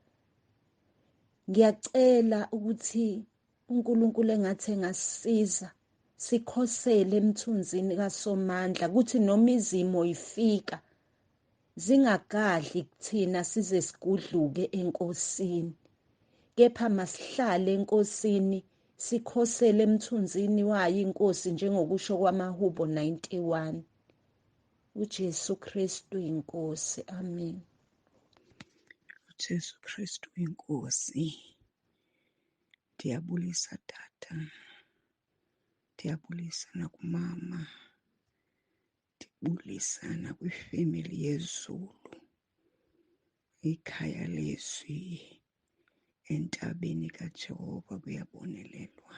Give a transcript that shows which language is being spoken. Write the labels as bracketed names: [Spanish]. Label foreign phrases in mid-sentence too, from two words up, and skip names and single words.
[Zulu] Ngiyacela ukuthi uNkulunkulu engathi engasisiza sikhosele emthunzini kaSomandla kuthi noma izimo ifika zingagadli kuthina size sigudluke enkosini, kepha masihlale enkosini sikhosele emthunzini wayo inkosi njengokusho kwamaHubo 91. uJesu Kristu inkosi. Amen. uJesu Kristu inkosi. [Xhosa] Ndiyabulisa tata, ndiyabulisa nakumama, ndibulisa nakwifemeli yeZulu, ikhaya lezwi entabeni kaJehova kuyabonelelwa.